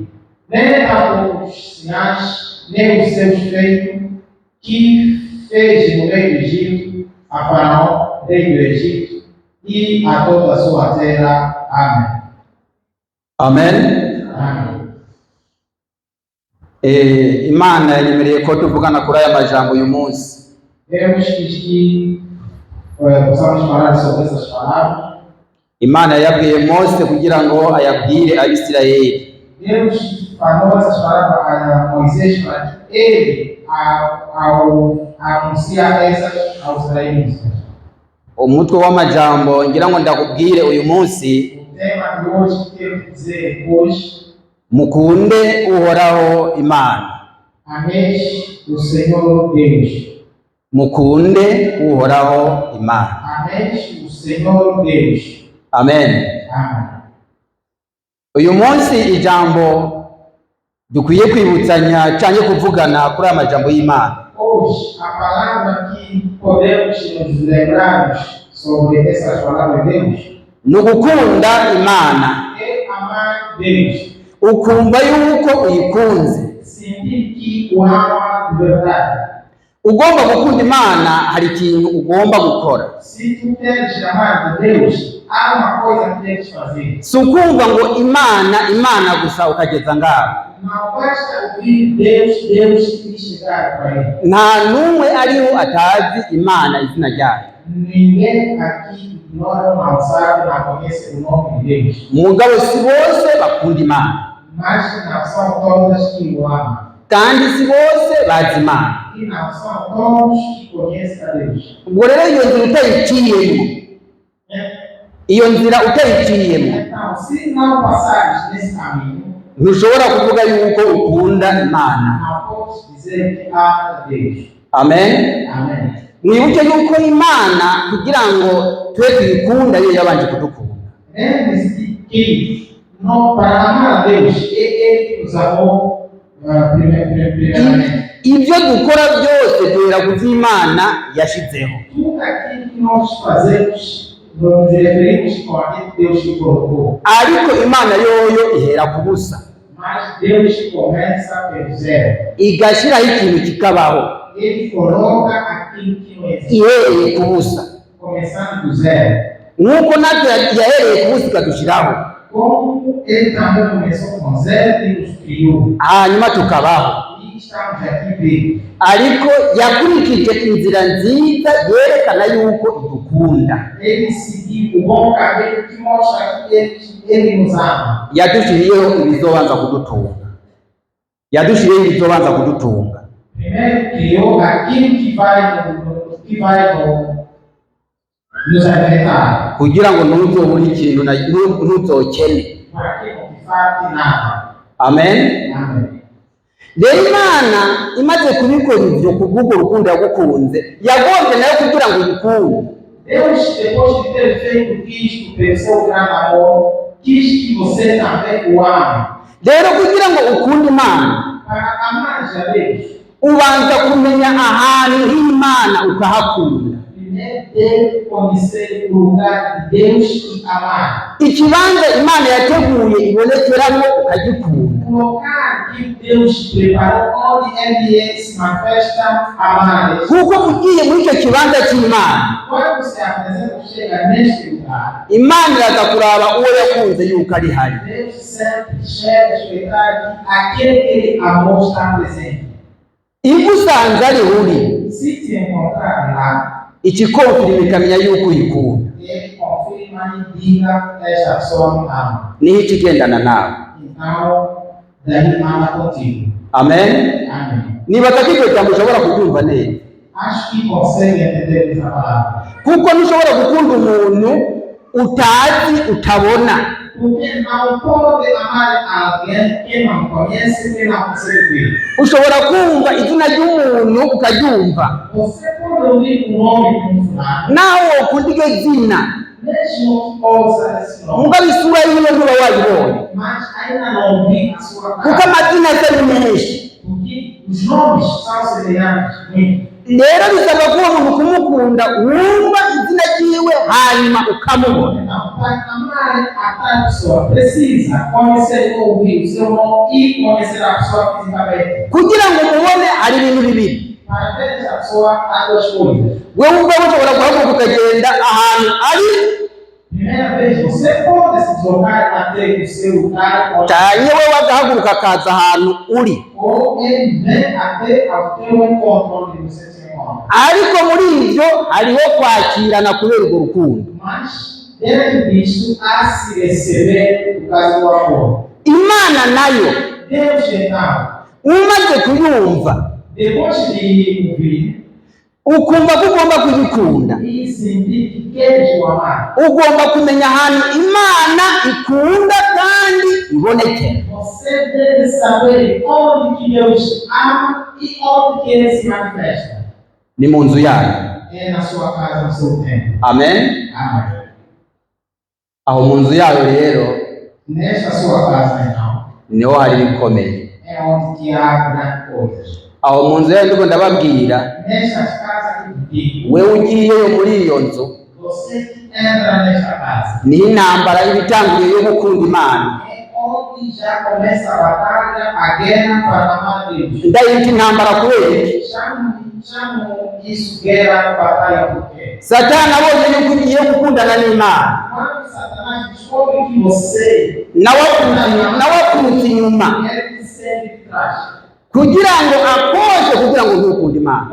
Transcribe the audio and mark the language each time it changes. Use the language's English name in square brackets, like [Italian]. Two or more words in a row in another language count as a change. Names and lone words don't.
[Portuguese] Nem tampouco os sinais, nem os seus feitos, que fez no meio do Egito, a Faraó, rei do Egito, e a toda a sua terra. Amém. Amen. Amém. [Rundi] Imana yanyemereye ko tuvugana kuri aya majambo uyu munsi. [Portuguese] Deus quis que possamos falar sobre essas palavras. [Rundi] Imana yabwiye Mose kugira ngo ayabwire Abisirayeli. [Portuguese] Deus falou essas palavras a Moisés para que ele, ao anunciar essas aos israelitas. [Rundi] Umutwe w'amajambo ngira ngo ndakubwire uyu munsi. [Portuguese] O tema de hoje que quero dizer hoje: [Rundi] mukunde uhoraho Imana. [Portuguese] Ameis o Senhor Deus. [Rundi] Mukunde uhoraho Imana. [Portuguese] Ameis o Senhor Deus. Amen. Amen. [Rundi] Uyu munsi ijambo dukwiye kwibutsanya cyane kuvugana kuri amajambo y'Imana. [Portuguese] Hoje a palavra que podemos nos lembrarmos sobre essas palavras de Deus [Rundi] no gukunda Imana. [Portuguese] É amar Deus. [Rundi] Ukumva yuko uyikunze. [Portuguese] Sentir que o ama de verdade. [Rundi] Ugomba gukunda Imana, hari ikintu ugomba gukora. [Portuguese] Se tu queres amar de Deus, há uma coisa que tens que fazer. [Rundi] Sukumva ngo Imana gusa ukageza ngaho. [Portuguese] Não basta ouvir Deus e chegar para ele. [Rundi] Nta numwe ariho atazi Imana izina ryayo. [Portuguese] Ninguém aqui ignora, não sabe, não conhece o nome de Deus. [Rundi] Mugabo si bose bakunda Imana. [Portuguese] Mas não são todas que o amam. [Rundi] Kandi si bose bazi Imana. [Portuguese] E não são todos que conhecem a Deus. [Rundi] Ubwo rero iyo nzira utayiciyemo. Iyo nzira utayiciyemo. [Portuguese] Então, se não passares nesse caminho, [Rundi] ntushobora kuvuga yuko ukunda Imana. [Portuguese] não podes dizer que ama a Deus. Amen. Amém. [Rundi] Mwibuke yuko Imana kugira ngo twe tuyikunda yo yabanje kudukunda. [Portuguese] Lembre-se que para amar a Deus, é Ele que nos amou primeiramente. [Rundi] Ibyo dukora byose duhera ku Imana yashizeho. [Portuguese] Tudo aquilo que nós fazemos, nos referimos com aquilo que Deus te colocou. [Rundi] Ariko Imana yoyo ihera ku busa. [Portuguese] Mas Deus começa pelo zero. [Rundi] Igashiraho ikintu kikabaho. [Portuguese] Ele coloca aquilo que não existe. [Rundi] Ihereye ku busa. [Portuguese] Começando do zero. [Rundi] Nkuko natwe yahereye ku busa ikadushiraho. [Portuguese] Como Ele também começou com zero e nos criou. [Rundi] Hanyuma tukabaho. [Portuguese] E estamos aqui vivos. [Rundi] Ariko yakurikije inzira nziza yerekana yuko idukunda. [Portuguese] Ele seguiu o bom caminho que mostra que Ele nos ama. [Rundi] Yadushiriyeho ibizobanza kudutunga. Yadushiriyeho ibizobanza kudutunga. [Portuguese] Primeiro criou aquilo que vai nos alimentar. [Rundi] Kugira ngo ntuzobure ikintu ntuzokene. [Portuguese] Para que não falte nada. Amen. Amém. [Rundi] Rero Imana imaze kubikora ibyo kubw'ubwo rukundo yagukunze, yagombye nayo kugira ngo uyikunde. [Portuguese] Deus, depois de ter feito isto, pensou grande amor, quis que você também o ame. [Rundi] Rero kugira ngo ukunde Imana, [Portuguese] Para amar a Deus, [Rundi] ubanza kumenya ahantu h'Imana ukahakunda. [Portuguese] primeiro deve conhecer o lugar de Deus e amar. [Rundi] Ikibanza Imana yateguye ibonekeramo ukagikunda. [Portuguese] O local que Deus preparou, onde Ele se manifesta amar. [Rundi] Kuko ugiye muri icyo kibanza cy'Imana, [Portuguese] Quando se apresenta, chega neste lugar, [Rundi] Imana iraza kuraba uwo yakunze yuko ari hari. [Portuguese] Deus sempre chega a espreitar que aquele que Ele amou está presente. [Rundi] Igusanze ari uri, [Portuguese] Se te encontrar lá, [Rundi] ikikonfirima ikamenya yuko uyikunda. [Portuguese] Ele confirma mani diga essa sua mano. [Rundi] niho ikigendana nawe. [Portuguese] Então, daí manda contigo. Amen. Amém. [Rundi] Nibaza ko iryo jambo ushobora kuryumva neza, [Portuguese] Acho que consegue entender essa palavra. [Rundi] kuko ntushobora gukunda umuntu utazi utabona. [Portuguese] Porque não pode amar alguém que não conhece, que não consegue ver. [Rundi] Ushobora kumva izina ry'umuntu ukaryumva, [Portuguese] Você pode ouvir o nome de fulano, [Rundi] nawe ukunda iryo zina, [Portuguese] mesmo ouça esse nome, [Rundi] mugabo isura yiwe ntuba wayibonye, [Portuguese] mas ainda não ouvi a sua [Rundi] kuko [Portuguese] cara. [Rundi] amazina asa ni menshi. [Portuguese] Porque os nomes são semelhantes. Muito. [Rundi] Rero bisaba ko uwo muntu kumukunda wumva izina ryiwe hanyuma ukamubona. [Portuguese] Então, para amar a tal pessoa, precisa conhecer ou ouvir o seu nome e conhecer a pessoa fisicamente. [Rundi] Kugira ngo umubone hari ibintu bibiri. [Portuguese] Para ver essa pessoa, há duas coisas. [Rundi] Wewe ubwawe ushobora guhaguruka ukagenda ahantu ari, [Portuguese] Primeira vez, você pode se deslocar até o seu lugar, [Rundi] cyane wewe agahaguruka akaza ahantu uri, [Portuguese] ou ele vem até ao teu encontro onde você se encontra. [Rundi] ariko muri ibyo hariho kwakirana kubera urwo rukundo. [Portuguese] Mas, dentro disso, há se receber o caso do amor. [Rundi] Imana nayo [Portuguese] Deus, então, [Rundi] umaze kuyumva [Portuguese] depois de ouvir [Rundi] ukumva ko ugomba kuyikunda, [Portuguese] e sentir que queres o amar, [Rundi] ugomba kumenya ahantu Imana ikunda kandi ibonekera. [Portuguese] você deve saber onde que Deus ama e onde que Ele se manifesta. [Rundi] Ni mu nzu yayo. [Portuguese] É na sua casa, no seu tempo. Amen. Amém. [Rundi] Aho mu nzu yayo rero [Portuguese] Nesta sua casa, então, [Rundi] niho hari ibikomeye. [Portuguese] é onde que há grandes coisas. [Rundi] Aho mu nzu yayo ndiko ndababwira, [Portuguese] Nestas casas que eu digo, [Rundi] wewe ugiyeyo muri iyo nzu, [Portuguese] você que entra nesta casa, [Rundi] niho intambara y'ibitangiriye yo gukunda Imana. [Portuguese] é onde já começa a batalha, a guerra para amar Deus. [Rundi] Ndayita intambara kubera iki? [Portuguese] Chamo isso guerra, batalha, por quê? [Rundi] Satani abonye yuko ugiye gukundana n'Imana, [Portuguese] Quando Satanás descobre que você [Rundi] nawe akurutse inyuma [Portuguese] ele te segue de trás [Rundi] kugira ngo akoshe kugira ngo ntukunde Imana.